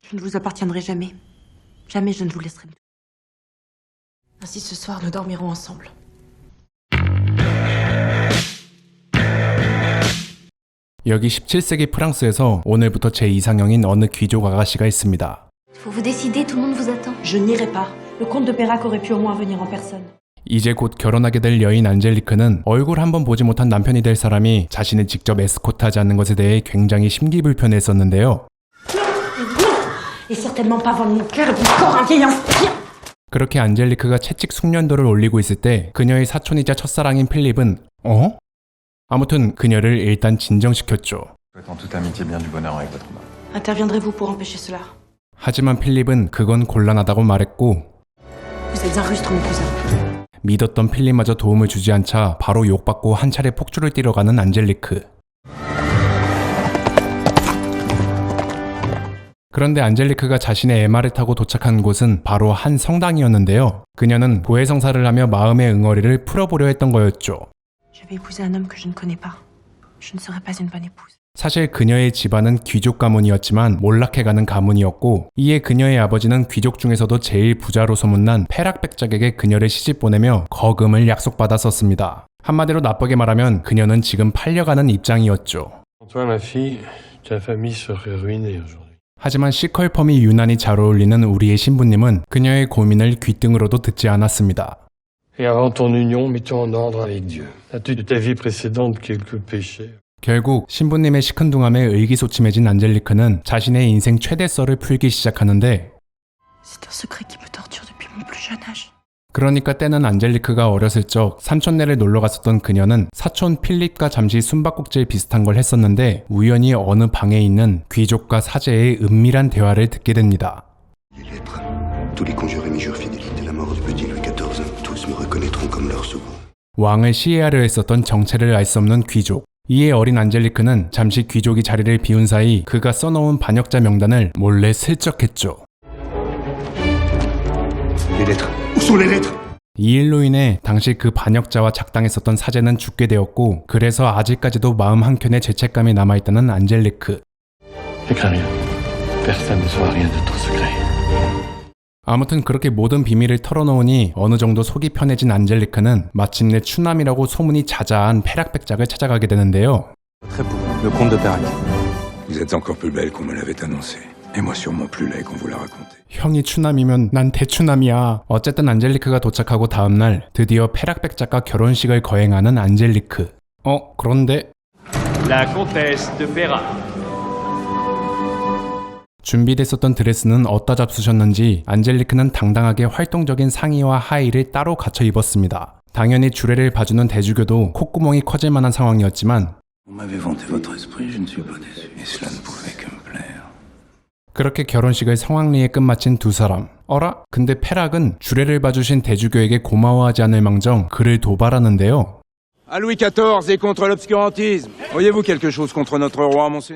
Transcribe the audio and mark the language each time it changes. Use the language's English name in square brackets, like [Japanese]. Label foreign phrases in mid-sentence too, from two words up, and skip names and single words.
[French] Je ne vous appartiendrai jamais. Jamais je ne vous laisserai. Ainsi ce soir nous dormirons ensemble. [Korean] 여기 17세기 프랑스에서 오늘부터 제 이상형인 어느 귀족 아가씨가 있습니다. [French] Faut vous décider, tout le monde vous attend. Je n'irai pas. Le comte de Pérac aurait pu au moins venir en personne. [Korean] 이제 곧 결혼하게 될 여인 안젤리크는 얼굴 한번 보지 못한 남편이 될 사람이 자신을 직접 에스코트하지 않는 것에 대해 굉장히 심기불편했었는데요. [French] Et certainement pas vendre mon cœur et mon corps à un vieil ancien. [Korean] 그렇게 안젤리크가 채찍 숙련도를 올리고 있을 때 그녀의 사촌이자 첫사랑인 필립은 아무튼 그녀를 일단 진정시켰죠. [French] Interviendrez-vous pour empêcher cela? [Korean] 하지만 필립은 그건 곤란하다고 말했고 [French] Vous êtes un rustre, mon cousin. [Korean] 믿었던 필립마저 도움을 주지 않자 바로 욕받고 한 차례 폭주를 띠러가는 안젤리크. 그런데 안젤리크가 자신의 MR을 타고 도착한 곳은 바로 한 성당이었는데요. 그녀는 고해성사를 하며 마음의 응어리를 풀어보려 했던 거였죠. [French] Je vais épouser un homme que je ne connais pas. Je ne serai pas une bonne épouse. [Korean] 사실 그녀의 집안은 귀족 가문이었지만 몰락해가는 가문이었고 이에 그녀의 아버지는 귀족 중에서도 제일 부자로 소문난 페락백작에게 그녀를 시집 보내며 거금을 약속받았었습니다. 한마디로 나쁘게 말하면 그녀는 지금 팔려가는 입장이었죠. 하지만 시컬펌이 유난히 잘 어울리는 우리의 신부님은 그녀의 고민을 귓등으로도 듣지 않았습니다. [French] Et avant ton union, mets-toi en ordre avec Dieu. As-tu de ta vie précédente quelques péchés? [Korean] 결국 신부님의 시큰둥함에 의기소침해진 안젤리크는 자신의 인생 최대 썰을 풀기 시작하는데 [French] C'est un secret qui me torture depuis mon plus jeune âge. [Korean] 그러니까 때는 안젤리크가 어렸을 적 삼촌네를 놀러 갔었던 그녀는 사촌 필립과 잠시 숨바꼭질 비슷한 걸 했었는데 우연히 어느 방에 있는 귀족과 사제의 은밀한 대화를 듣게 됩니다. [French] Les lettres. Tous les conjurés m'y jurent fidélité. La mort du petit Louis XIV. Tous me reconnaîtront comme leur souverain. [Korean] 왕을 시해하려 했었던 정체를 알 수 없는 귀족. 이에 어린 안젤리크는 잠시 귀족이 자리를 비운 사이 그가 써놓은 반역자 명단을 몰래 슬쩍했죠. [French] Les lettres. Où sont les lettres? [Korean] 이 일로 인해 당시 그 반역자와 작당했었던 사제는 죽게 되었고 그래서 아직까지도 마음 한켠에 죄책감이 남아있다는 안젤리크. [French] Personne ne saura rien de ton secret. [Korean] 아무튼 그렇게 모든 비밀을 털어놓으니 어느 정도 속이 편해진 안젤리크는 마침내 추남이라고 소문이 자자한 페락백작을 찾아가게 되는데요. [French] Très beau, le comte de Pérac. Vous êtes encore plus belle qu'on me l'avait annoncé. Et moi sûrement plus laid qu'on vous l'a raconté. [Korean] 형이 추남이면 난 대추남이야. 어쨌든 안젤리크가 도착하고 다음날 드디어 페락백작과 결혼식을 거행하는 안젤리크. 그런데 [French] La comtesse de Pérac. [Korean] 준비됐었던 드레스는 어디다 잡수셨는지 안젤리크는 당당하게 활동적인 상의와 하의를 따로 갖춰 입었습니다. 당연히 주례를 봐주는 대주교도 콧구멍이 커질 만한 상황이었지만 [French] Vous m'avez vanté votre esprit, je ne suis pas déçu. Et cela ne pouvait que me plaire. [Korean] 그렇게 결혼식을 성황리에 끝마친 두 사람. 어라? 근데 페락은 주례를 봐주신 대주교에게 고마워하지 않을 망정 그를 도발하는데요. [French] À Louis XIV et contre l'obscurantisme. Auriez-vous quelque chose contre notre roi, monseigneur?